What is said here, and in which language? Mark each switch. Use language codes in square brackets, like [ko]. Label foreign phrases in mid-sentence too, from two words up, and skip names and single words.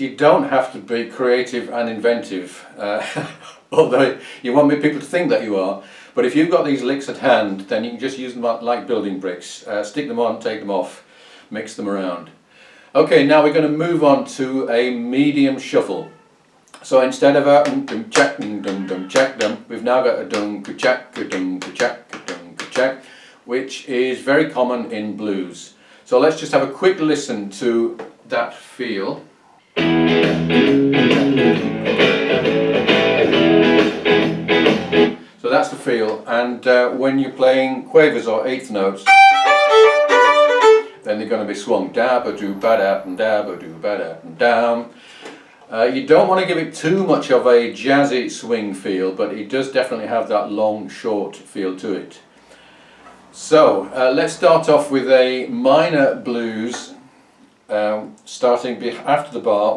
[en] You don't have to be creative and inventive, although you want people to think that you are. But if you've got these licks at hand, then you can just use them like building bricks. Stick them on, take them off, mix them around. Okay, now we're going to move on to a medium shuffle. So instead of a dum chak dum chak dum, we've now got a dum chak dum chak dum chak, which is very common in blues. So let's just have a quick listen to that feel. So that's the feel, and when you're playing quavers or eighth notes, then they're going to be swung da-ba-do-ba-da and da-ba-do-ba-da and down. You don't want to give it too much of a jazzy swing feel, but it does definitely have that long, short feel to it. So let's start off with a minor blues, starting after the bar.